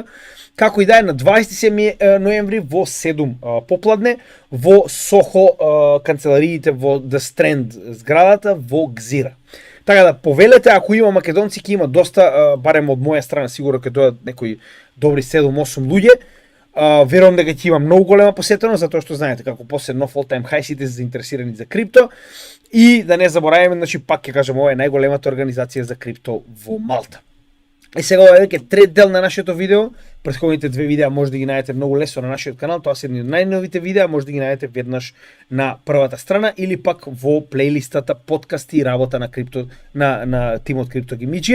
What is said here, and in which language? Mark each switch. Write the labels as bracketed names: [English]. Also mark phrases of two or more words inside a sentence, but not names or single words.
[Macedonian] Како и да е, на 27 ноември во 7 попладне во Сохо, канцелариите во The Strand зградата во Гзира. Така да повелете, ако има македонци, ќе има доста, барем од моја страна сигурно ќе дојдат некои добри 7-8 луѓе. Верувам дека ќе има многу голема посетеност, затоа што знаете како после нов [English] all-time high [Macedonian] сите се заинтересирани за крипто. И да не забораваме, значи пак ќе кажам, ова е најголемата организација за крипто во Малта. И сега ова е веќе трет дел на нашето видео. Претходните две видеа може да ги најдете многу лесно на нашиот канал, тоа се едни од најновите видеа, може да ги најдете веднаш на првата страна или пак во плейлистата подкасти и работа на крипто на тимот Крипто Гимиџија.